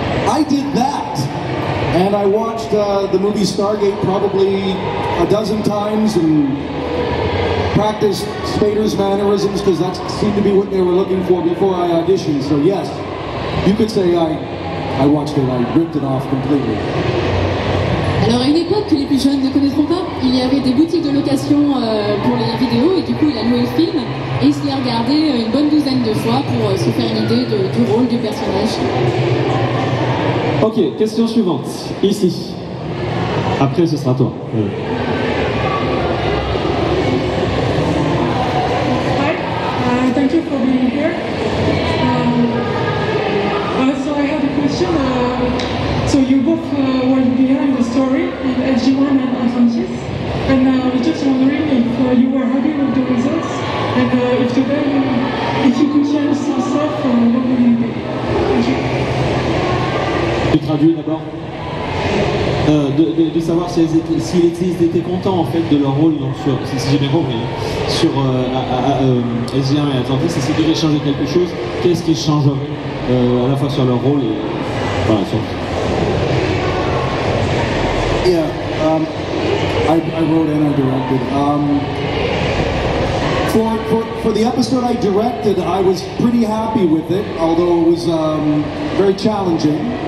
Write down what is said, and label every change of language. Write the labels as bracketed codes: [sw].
[en] I did that, and I watched the movie Stargate probably a dozen times and practiced Spader's mannerisms because that seemed to be what they were looking for before I auditioned. So yes, you could say I watched it, I ripped it off completely. [fr] Alors à une époque que les plus jeunes ne connaîtront pas, il y avait des boutiques de location pour les vidéos, et du coup il a loué le film et il se l'est regardé une bonne douzaine de fois pour se faire une idée du rôle du personnage. Ok, question suivante, ici. Après ce sera toi. [en] Hi, thank you for being here. So I have a question. So you both were behind the story in SG1 and Atlantis. And we're just wondering if you were happy with the results, and if today, if you could change some stuff, what would it be? Thank you. [fr] Tu traduis d'abord de savoir s'ils étaient contents en fait de leur rôle sur, si j'ai bien compris, sur SG1 et Atlantis, et s'ils devaient changer quelque chose, qu'est-ce qu'ils changeraient à la fois sur leur rôle et voilà, sur... [en] Yeah, I wrote and I directed. For the episode I directed, I was pretty happy with it, although it was very challenging.